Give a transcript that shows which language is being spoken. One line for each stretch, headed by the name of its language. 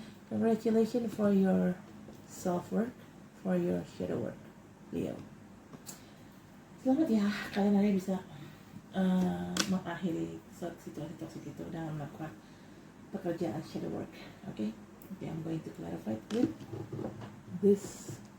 English: Congratulations for your self work, for your shadow work, Leo.
Indonesian: Selamat ya, kalian hari bisa mengakhiri situasi toksik itu dengan melakukan pekerjaan shadow work.
English: Okay, I'm going to clarify with this.